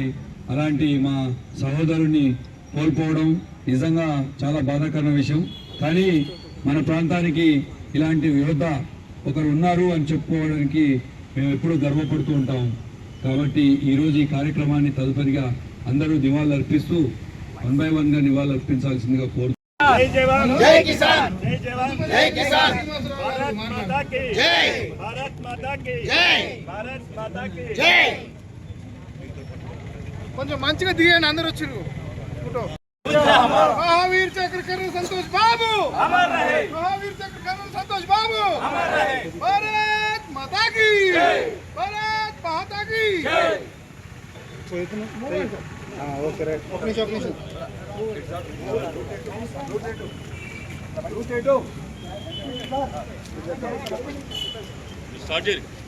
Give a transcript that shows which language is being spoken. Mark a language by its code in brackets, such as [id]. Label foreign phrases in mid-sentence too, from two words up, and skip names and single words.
[te] అలాంటి మా సహోదరుని కోల్పోవడం నిజంగా చాలా బాధాకరమైన విషయం. కానీ మన ప్రాంతానికి ఇలాంటి యోధ ఒకరు ఉన్నారు అని చెప్పుకోవడానికి మేము ఎప్పుడూ గర్వపడుతూ ఉంటాం. కాబట్టి ఈరోజు ఈ కార్యక్రమాన్ని తదుపరిగా అందరూ నివాళులు అర్పిస్తూ 1 by 1 గా నివాళులు అర్పించాల్సిందిగా కోరుతున్నాం. [hi] जय जवान, जय किसान, जय जवान, जय किसान, भारत माता की జై, भारत माता की జై, भारत माता की జై. [te] కొంచెం మంచిగా దిగండి, అందరూ వచ్చారు. [hi] మహావీర్ చక్ర కల్నల్ సంతోష్ బాబు अमर रहे, మహావీర్ చక్ర కల్నల్ సంతోష్ బాబు अमर रहे, भारत माता की జై, भारत माता की జై. [en] okay right, [te] ఒక నిమిషం. స్టార్ట్ చేయండి.